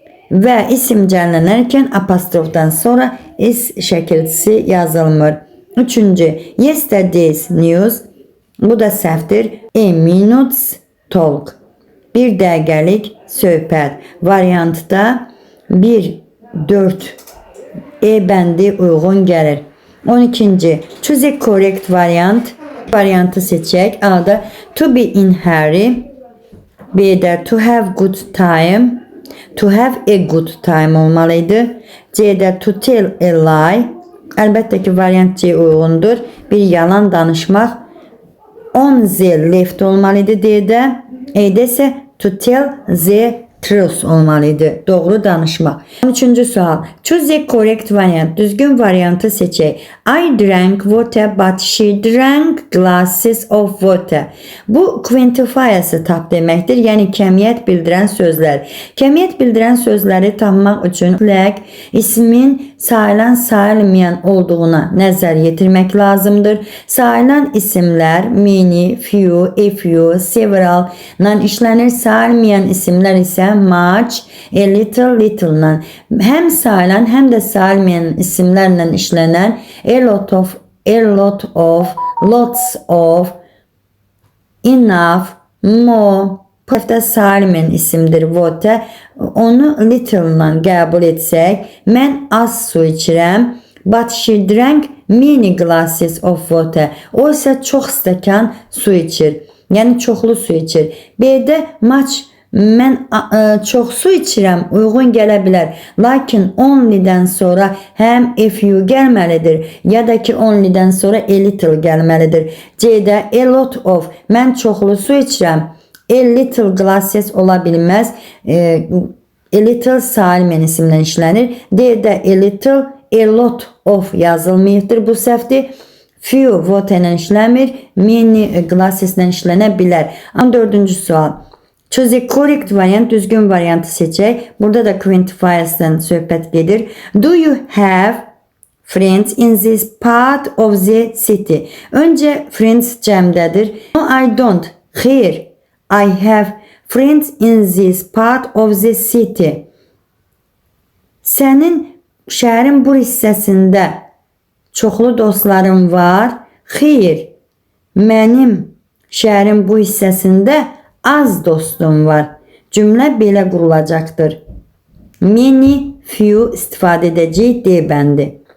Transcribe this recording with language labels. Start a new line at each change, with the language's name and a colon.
Azerbaijani: Və isim cəmlənərkən apostrofdan sonra is şəkilçisi yazılmır. Üçüncü,
English: yesterday's news.
Azerbaijani: Bu da səhvdir.
English: A minutes talk.
Azerbaijani: Bir dəqiqəlik söhbət. Variantda 1, 4 bəndi uyğun gəlir.
English: 12. Choose a correct variant.
Azerbaijani: Variantı seçək.
English: A'da to be in hurry. B'də to have good time. To have a good time
Azerbaijani: olmalıydı.
English: C'də to tell a lie.
Azerbaijani: Əlbəttə ki, variant C uyğundur. Bir yalan danışmaq.
English: On the left
Azerbaijani: olmalıydı D'də. E'də isə
English: to tell the truth
Azerbaijani: olmalıydı. Doğru danışmaq. 13-cü sual.
English: Choose the correct variant.
Azerbaijani: Düzgün variantı seçək.
English: I drank water but she drank glasses of water.
Azerbaijani: Bu quantifier'sı tap deməkdir. Yəni kəmiyyət bildirən sözlər. Kəmiyyət bildirən sözləri tapmaq üçün ismin sayılan sayılmayan olduğuna nəzər yetirmək lazımdır. Sayılan isimlər many, few, a few, several ilə işlənir. Sayılmayan isimlər isə much, a little, little-la. Həm sayılan, həm də sayılmayan isimlərlə işlənən a lot of, lots of, enough, more. Burada sayılmayan isimdir water. Onu little-la qəbul etsək, mən az su içirəm.
English: But she drank many glasses of water.
Azerbaijani: O isə çox stəkan su içir. Yəni çoxlu su içir. B'də much, mən çox su içirəm, uyğun gələ bilər. Lakin only'dən sonra həm a few gəlməlidir, ya da ki only'dən sonra a little gəlməlidir. C'də a lot of, mən çoxlu su içirəm.
English: A little glasses
Azerbaijani: ola bilməz. A little sayılmayan isimlə işlənir. D'də a little, a lot of yazılmayıbdır. Bu səhvdir. Few vote ilə işləmir. Many glasses ilə işlənə bilər. 14-cü sual.
English: Choose a correct variant,
Azerbaijani: düzgün variantı seçək. Burada da quantifiers'dan söhbət gedir.
English: Do you have friends in this part of the city?
Azerbaijani: Öncə friends cəmdədir.
English: No, I don't.
Azerbaijani: Xeyr.
English: I have friends in this part of the city.
Azerbaijani: Sənin şəhərin bu hissəsində çoxlu dostlarım var. Xeyr. Mənim şəhərin bu hissəsində az dostum var. Cümlə belə qurulacaqdır. Many, few istifadə edəcək D bəndi.